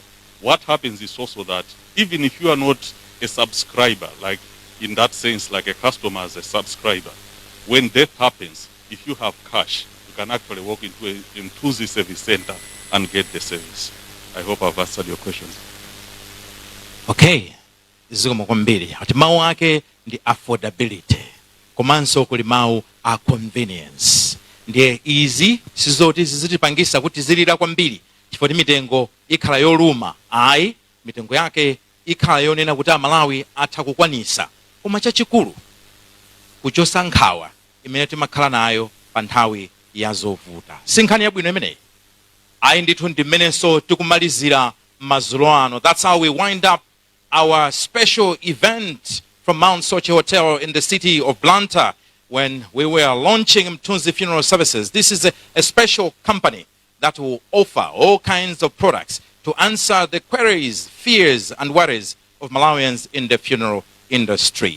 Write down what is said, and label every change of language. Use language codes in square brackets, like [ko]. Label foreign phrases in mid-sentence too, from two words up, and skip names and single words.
[en] What happens is also that even if you are not a subscriber, like in that sense, like a customer as a subscriber, when death happens, if you have cash, you can actually walk into a Ntuzi service center and get the service. I hope I've answered your questions. [ny] Okay. Zikomo kwambiri. Ati mawu ake ndi affordability. Komanso kuli mawu a convenience. Ndiye izi sizoti zizitipangisa kuti zilira kwambiri. Chifukwa mitengo ikhala yoluma. Ayi, mitengo yake ikhala yonena kuti Malawi atha kukwanisa. Koma chachikulu kuchosa nkhawa imene timakhala nayo pa nthawi ya zovuta. Sinkhani yabwino imeneyi. Ayi ndithu ndimenenso tikumalizira madzulo ano. [en] That's how we wind up our special event from Mount Sochi Hotel in the city of Blantyre when we were launching Mthunzi Funeral Services. This is a special company that will offer all kinds of products to answer the queries, fears, and worries of Malawians in the funeral industry.